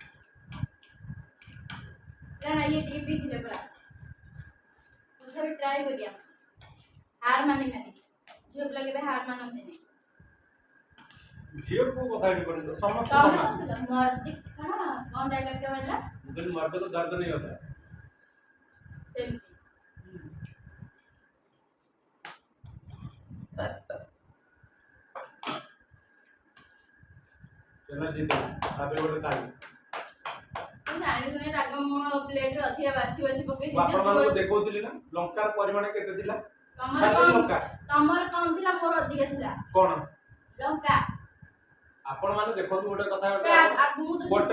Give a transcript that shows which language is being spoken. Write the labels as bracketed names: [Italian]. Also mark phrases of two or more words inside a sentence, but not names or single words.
[Odia] ନା ଇଏ ଟିକେ ପିଇଥିଲେ ପୁରା ତଥାପି ଟ୍ରାଏ କରିବା। ହାର ମାନିବାନି, ଝିଅ ପିଲା କେବେ ହାର ମାନନ୍ତିନି। ଝିଅ ପୁଅ କଥା ଏଠି ପଡ଼ିବ, ସମସ୍ତେ ତମେ ସମାନ। କହୁଥିଲ ମର୍ଦି କଣ ଡାଇଲଗଟା କହିଲା? ମୁଁ କହିଲି [Hindi] मर्द को दर्द नहीं होता। [Odia] ସେମିତି [Hindi] चलो जीते [Odia] ताପରେ ଗୋଟେ ତାଳି। ମୁଁ ଜାଣି ଶୁଣି ରାଗ ମୋ ପ୍ଲେଟରେ ଅଧିକା ବାଛି ବାଛି ପକେଇ ମୁଁ ଆପଣମାନଙ୍କୁ ଦେଖଉଥିଲି ନା ଲଙ୍କାର ପରିମାଣ କେତେ ଥିଲା। ତମର କମ ଥିଲା, ମୋର ଅଧିକା ଥିଲା। କଣ ଲଙ୍କା ଆପଣ ମାନେ ଦେଖନ୍ତୁ ଗୋଟେ କଥା ଗୋଟେ